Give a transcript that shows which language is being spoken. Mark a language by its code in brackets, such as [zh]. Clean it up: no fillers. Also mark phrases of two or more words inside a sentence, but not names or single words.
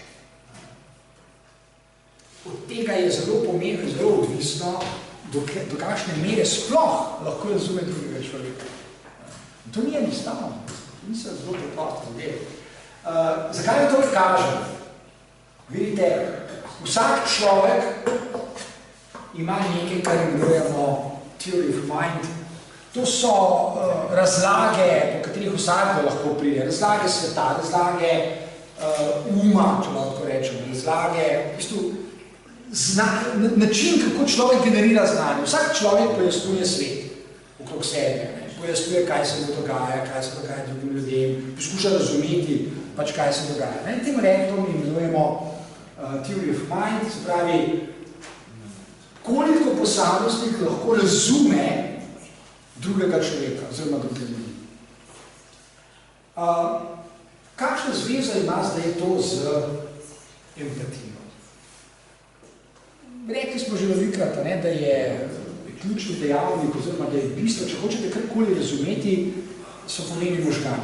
[sl] Od tega je zelo pomembno, zelo odvisno, do kakšne mere sploh lahko razume drugega človeka. To ni enostavno, to niso zelo preprosto zadeve. Zakaj to kažem? Vidite, vsak človek ima nekaj, kar imenujemo [en] theory of mind. [sl] To so razlage, po katerih vsakdo lahko pride. Razlage sveta, razlage uma, če lahko rečemo, razlage, v bistvu, način, kako človek generira znanje. Vsak človek pojasnjuje svet okrog sebe, pojasnjuje, kaj se mu dogaja, kaj se dogaja drugim ljudem, poskuša razumeti, pač kaj se dogaja. In tem redom imenujemo [en] theory of mind, [sl] se pravi, koliko posameznik lahko razume drugega človeka, oziroma druge ljudi. Kakšna zveza ima zdaj to z empatijo? Rekli smo že velikrat, da je ključni dejavnik, oziroma da je bistvo, če hočete karkoli razumeti, so pomeni možgani.